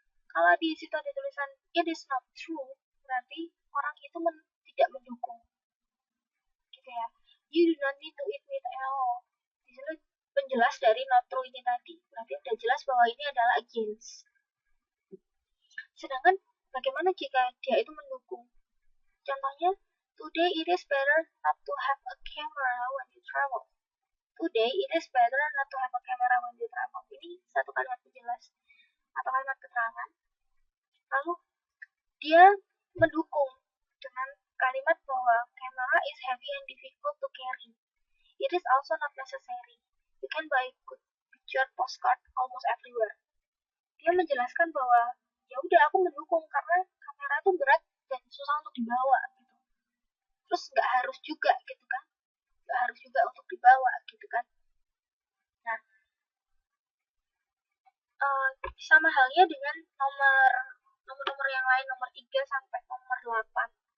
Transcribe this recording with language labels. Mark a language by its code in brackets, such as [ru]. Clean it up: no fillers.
[id] Kalau di situ ada tulisan [en] it is not true, [id] berarti orang itu tidak mendukung. Gitu ya. [en] You do not need to eat meat at all. [id] Di situ penjelas dari not true ini tadi. Berarti udah jelas bahwa ini adalah against. Sedangkan bagaimana jika dia itu mendukung? Contohnya, [en] today it is better not to have a camera when you travel. Today it is better not to have a camera when you travel. [id] Ini satu kalimat penjelas atau kalimat keterangan. Lalu dia mendukung dengan kalimat bahwa [en] camera is heavy and difficult to carry. It is also not necessary. You can buy good picture postcard almost everywhere. [id] Dia menjelaskan bahwa ya udah aku mendukung karena kamera itu berat dan susah untuk dibawa gitu. Terus nggak harus juga gitu kan, nggak harus juga untuk dibawa gitu kan. Nah, sama halnya dengan nomor yang lain, nomor 3 sampai nomor 8.